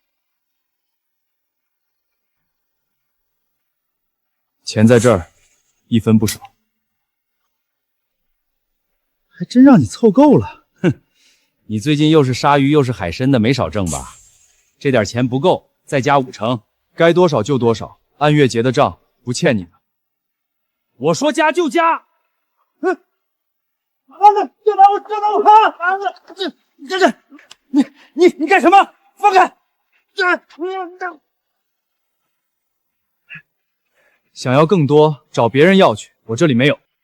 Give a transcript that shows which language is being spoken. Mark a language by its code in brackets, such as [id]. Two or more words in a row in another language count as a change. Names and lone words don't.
[zh] 錢在這兒，一分不少。還真讓你湊夠了。你最近又是鯊魚又是海參的，沒少掙吧？這點錢不夠，再加5成，該多少就多少，按月結的賬，不欠你的。我說加就加。這拿我，你幹什麼？放開！想要更多，找別人要去，我這裡沒有。